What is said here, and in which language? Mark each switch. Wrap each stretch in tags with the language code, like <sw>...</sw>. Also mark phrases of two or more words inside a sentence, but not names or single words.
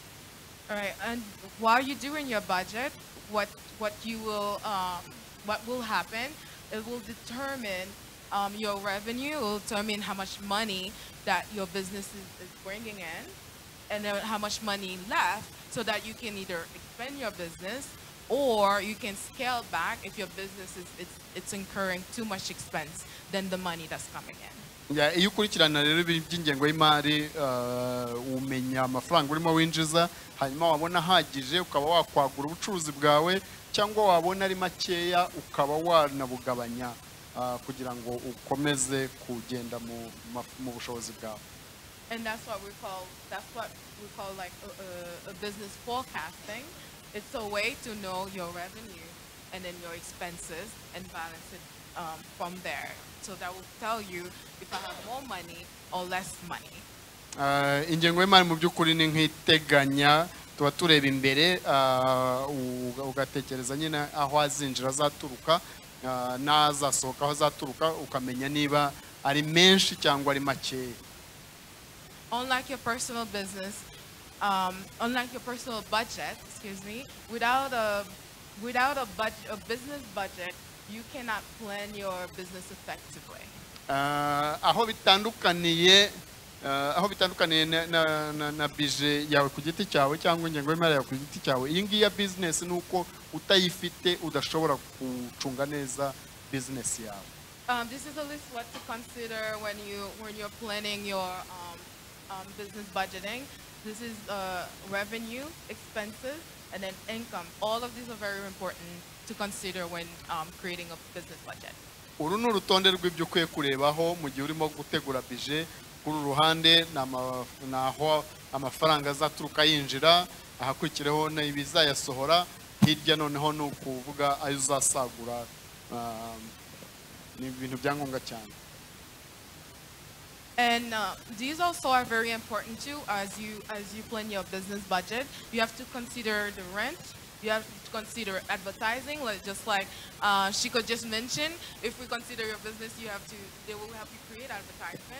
<en>All right, and while you're doing your budget, what will happen? It will determine your revenue. It will determine how much money that your business is bringing in, and then how much money left, so that you can either expand your business or you can scale back if your business it's incurring too much expense than the money that's coming in.</en> <rw>Iyo ukurikirana rero iby'ingengo y'imari umenya amafaranga urimo winjiza, hanyuma wabona hagije ukaba wakwagura ubucuruzi bwawe, cyangwa wabona ari makeya ukaba wanabugabanya kugira ngo ukomeze kugenda mu bushobozi bwawe.</rw> <en>And that's what we call like a business forecasting. It's a way to know your revenue and then your expenses and balance it from there. So that will tell you if I have more money or less money.</en> <rw>Ingengo y'imari mu by'ukuri ni nk'iteganya, tuba tureba imbere ugatekereza nyine aho azinjira azaturuka n'azasohoka aho azaturuka, ukamenya niba ari menshi cyangwa ari makeya.</rw> <en>Unlike your personal business, unlike your personal budget, excuse me, without a business budget, you cannot plan your business effectively.</en> <rw>Aho bitandukaniye na bije yawe ku giti cyawe cyangwa ingengo y'imari yawe ku giti cyawe, iyi ngiyi ya business nuko utayifite udashobora gucunga neza business yawe.</rw> <en>This is a list what to consider when you're planning your business budgeting. This is revenue, expenses, and then income. All of these are very important to consider when creating a business budget.</en> <rw>Uru ni urutonde rw'ibyo ukwiye kurebaho mu gihe urimo gutegura bije. Kuri ruhande naho amafaranga azaturuka yinjira, ahakurikireho n'ibizayasohora, hirya noneho ni ukuvuga ayo uzasagura. Ni ibintu byangombwa cyane.</rw> <en>And these also are very important too as you plan your business budget. You have to consider the rent, You have to consider advertising, like just like she could just mention. If we consider your business, they will help you create advertisement.</en>